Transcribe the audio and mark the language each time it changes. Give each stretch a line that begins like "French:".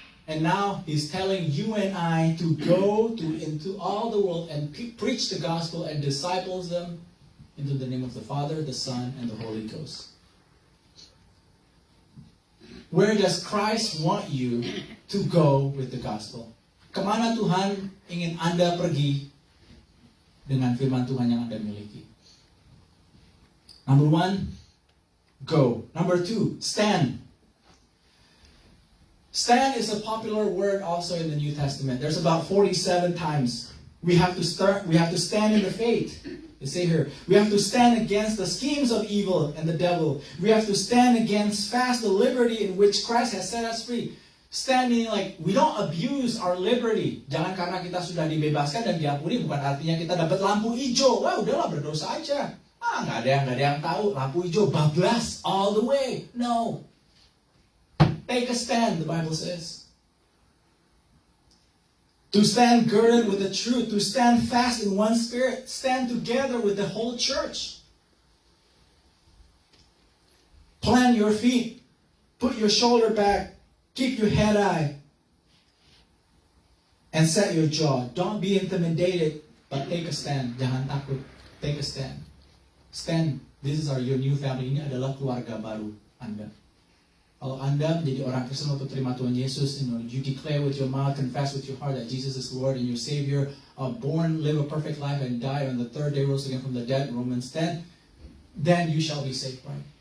English: And now He's telling you and I to go into all the world and preach the gospel and disciples them into the name of the Father, the Son, and the Holy Ghost. Where does Christ want you to go with the gospel?
Indonesian: Kemana Tuhan ingin Anda pergi dengan firman Tuhan yang Anda miliki?
English: Number 1, go. Number 2, stand. Stand is a popular word also in the New Testament. There's about 47 times. We have to stand in the faith. They say here, we have to stand against the schemes of evil and the devil. We have to stand against fast the liberty in which Christ has set us free. Stand meaning like, we don't abuse our liberty.
Indonesian: Jangan karena kita sudah dibebaskan dan diampuni, bukan artinya kita dapat lampu hijau. Wah, udahlah berdosa aja. Nggak ada yang tahu. Lampu hijau, bablas
English: all the way. No. Take a stand, the Bible says. To stand girded with the truth, to stand fast in one spirit, stand together with the whole church. Plant your feet, put your shoulder back, keep your head high, and set your jaw. Don't be intimidated, but take a stand.
Indonesian: Jangan takut.
English: Take a stand. Stand. This is your new family.
Indonesian: Ini adalah keluarga baru Anda. Kalau Anda menjadi orang Kristen untuk terima Tuhan Yesus,
English: you declare with your mouth, confess with your heart that Jesus is Lord and your Savior, born, live a perfect life, and die on the third day, rose again from the dead, Romans 10, then you shall be saved, right?